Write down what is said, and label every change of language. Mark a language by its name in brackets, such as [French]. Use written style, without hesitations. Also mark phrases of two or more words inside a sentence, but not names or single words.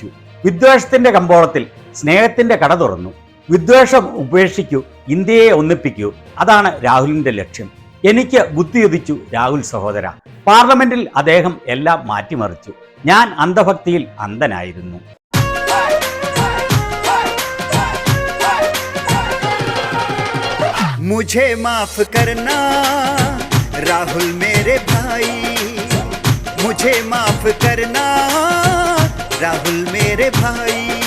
[Malayalam] വിദ്വേഷത്തിന്റെ കമ്പോളത്തിൽ സ്നേഹത്തിന്റെ കട തുറന്നു. വിദ്വേഷം ഉപേക്ഷിക്കൂ, ഇന്ത്യയെ ഒന്നിപ്പിക്കൂ. അതാണ് രാഹുലിന്റെ ലക്ഷ്യം. എനിക്ക് ബുദ്ധിയുദിച്ചു രാഹുൽ സഹോദര. പാർലമെന്റിൽ അദ്ദേഹം എല്ലാം മാറ്റിമറിച്ചു. ഞാൻ അന്ധഭക്തിയിൽ അന്ധനായിരുന്നു. [Hindi] मुझे माफ करना राहुल मेरे भाई, मुझे माफ करना राहुल मेरे भाई।